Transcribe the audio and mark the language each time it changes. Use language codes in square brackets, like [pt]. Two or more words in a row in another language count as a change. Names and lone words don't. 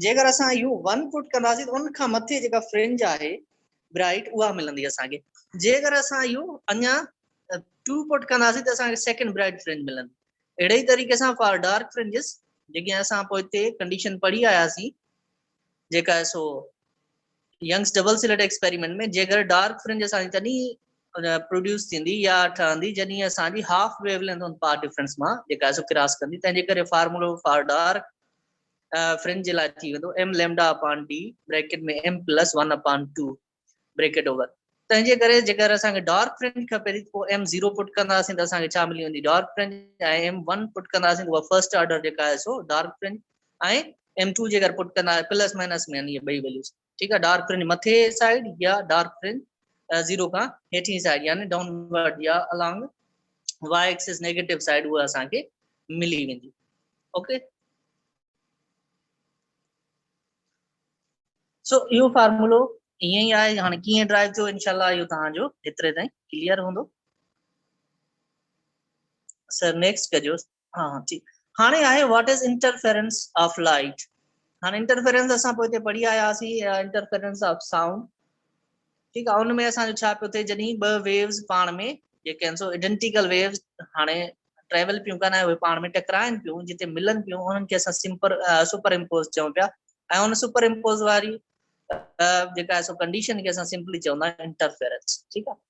[sd] जेकर असां इहो 1 पुट कंदासीं त उन खां मथे जेका फ्रिंज आहे ब्राइट उहा मिलंदी असांखे। जेकर असां इहो अञा 2 पुट कंदासीं त असांखे [en] second bright fringe [sd] मिलंदी। अहिड़े ई तरीक़े सां [en] for dark fringes [sd] जेके असां पोइ हिते कंडीशन पढ़ी आयासीं जेका आहे सो [en] Young's double slit experiment [sd] में जेकर [en] dark fringe [sd] असांजी तॾहिं प्रोड्यूस थींदी या ठहंदी जॾहिं असांजी [en] half wavelength on path difference [sd] मां जेका आहे सो क्रॉस कंदी तंहिंजे करे फार्मूलो [en] for dark fringe [sd] जे लाइ थी वेंदो [en] m lambda upon d bracket [sd] में [en] m plus 1 upon 2 bracket over. [sd] तंहिंजे करे जेकर असांखे [en] dark fringe [sd] खपे थी पोइ m 0 पुट कंदासीं त असांखे छा मिली वेंदी डार्क फ्रिंज ऐं m 1 पुट कंदासीं त उहा [en] first order [sd] जेका आहे सो [en] dark fringe [sd] ऐं m 2 जेकर पुट कंदा [en] plus minus [sd] में इहे ॿई वैल्यूज [ur] ٹھیک ہے. [en] dark fringe [sd] मथे साइड या [en] dark fringe [sd] 0 का हेठी साइड यानी डाउनवर्ड या [en] along y axis negative side [sd] वो असांखे मिली वेंदी। [en] OK so [sd] इहो फार्मूलो ईअं ई आहे। हाणे कीअं ड्राइव थियो इंशाल्लाह इहो तव्हांजो एतिरे ताईं क्लियर हूंदो। [en] sir next [sd] कजो। हाँ ठीक हाणे आहे [en] what is interference of light. [sd] हाणे इंटरफेरेंस असां पोइ हिते पढ़ी आयासीं [en] interference of sound [sd] ठीक आहे। उनमें असांजो छा पियो थिए जॾहिं ॿ वेव्स पाण में जेके आहिनि सो [en] identical waves [sd] हाणे ट्रेवल पियूं कनि उहे पाण में टकराइनि पियूं जिते मिलनि पियूं उन्हनि खे असां सुपर इम्पोज चऊं पिया ऐं उन सुपर इम्पोज वारी जेका आहे सो कंडीशन खे असां सिंपली चवंदा आहियूं इंटरफेरेंस ठीक आहे।